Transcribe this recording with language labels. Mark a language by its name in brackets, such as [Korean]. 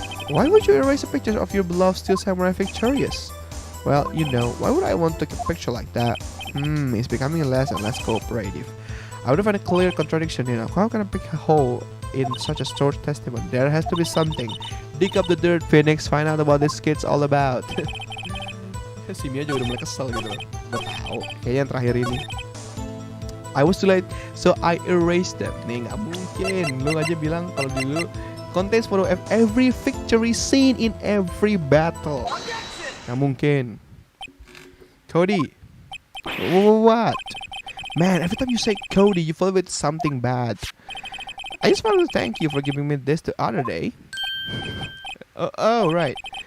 [English] Why would you erase a picture of your beloved Steel Samurai victorious? Well, you know, why would I want to take a picture like that? It's becoming less and less cooperative. I would find a clear contradiction here. How can I pick a hole in such a short testimony? There has to be something. Dig up the dirt, Phoenix. Find out about this kid's all about. [Indonesian] Si Mia juga udah mulai kesel gitu loh. Gak tau. Kayaknya yang terakhir ini. [English] I was too late, so I erased them. Nih, [Indonesian] gak mungkin. Lu aja bilang kalau dulu [English] contains photo of every victory scene in every battle. [Indonesian] Gak mungkin. [English] Cody. What? Man, every time you say Cody, you follow with something bad. I just wanted to thank you for giving me this the other day. Oh, right.